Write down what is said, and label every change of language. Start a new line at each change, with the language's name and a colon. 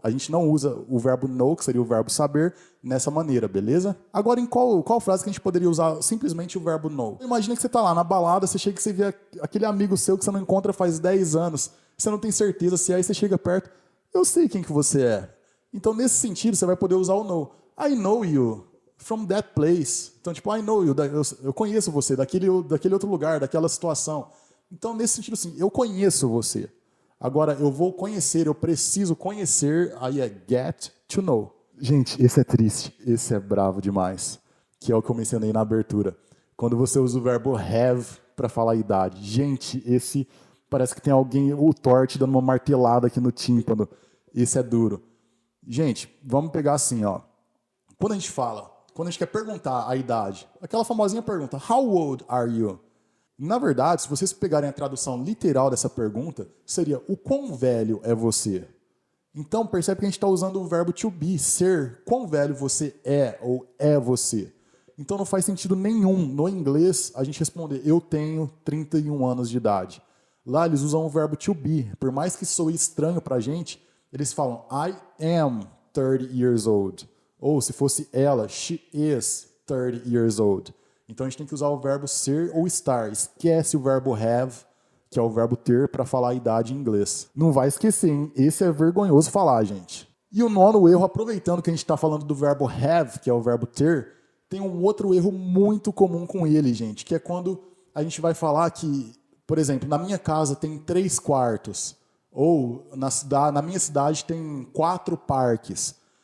Portuguese: A gente não usa o verbo know, que seria o verbo saber, nessa maneira, beleza? Agora, em qual frase que a gente poderia usar simplesmente o verbo know? Imagina que você está lá na balada, você chega e você vê aquele amigo seu que você não encontra faz 10 anos, você não tem certeza se aí você chega perto, eu sei quem que você é. Então, nesse sentido, você vai poder usar o know.
English: I know you from that place.
Portuguese: Então, tipo, I know you, eu conheço você daquele outro lugar, daquela situação. Então, nesse sentido, assim, eu conheço você. Agora, eu vou conhecer, eu preciso conhecer, aí é get to know. Gente, esse é triste, esse é bravo demais, que é o que eu mencionei na abertura. Quando você usa o verbo have para falar a idade. Gente, esse parece que tem alguém, o Thor, te dando uma martelada aqui no tímpano. Esse é duro. Gente, vamos pegar assim, ó. Quando a gente quer perguntar a idade, aquela famosinha pergunta, how old are you? Na verdade, se vocês pegarem a tradução literal dessa pergunta, seria o quão velho é você? Então, percebe que a gente está usando o verbo to be, ser. Quão velho você é ou é você? Então, não faz sentido nenhum no inglês a gente responder eu tenho 31 anos de idade. Lá eles usam o verbo to be. Por mais que soe estranho para a gente, eles falam I am 30 years old.
English: Ou se fosse ela, she is 30 years old.
Portuguese: Então a gente tem que usar o verbo ser ou estar. Esquece o verbo have, que é o verbo ter, para falar a idade em inglês. Não vai esquecer, hein? Esse é vergonhoso falar, gente. E o nono erro, aproveitando que a gente está falando do verbo have, que é o verbo ter, tem um outro erro muito comum com ele, gente, que é quando a gente vai falar que, por exemplo, na minha casa tem 3 quartos, ou na minha cidade tem 4 parques.